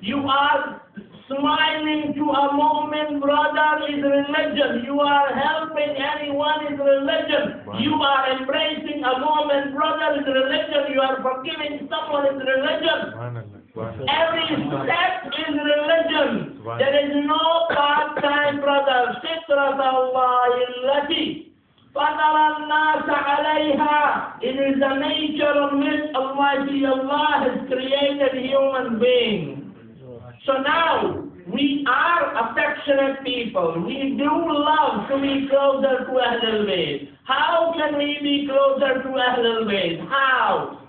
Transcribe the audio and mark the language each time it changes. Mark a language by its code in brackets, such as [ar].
[en] You are smiling to a moment, brother, is religion. You are helping anyone, is religion. You are embracing a moment, brother, is religion. You are forgiving someone, is religion. Every step is religion. There is no part-time, brother. [ar] فطرة الله التي فطر الناس عليها. [en] It is the nature of which Almighty Allah has created human beings. So now, we are affectionate people. We do love to be closer to Ahlul Bayt. How can we be closer to Ahlul Bayt? How?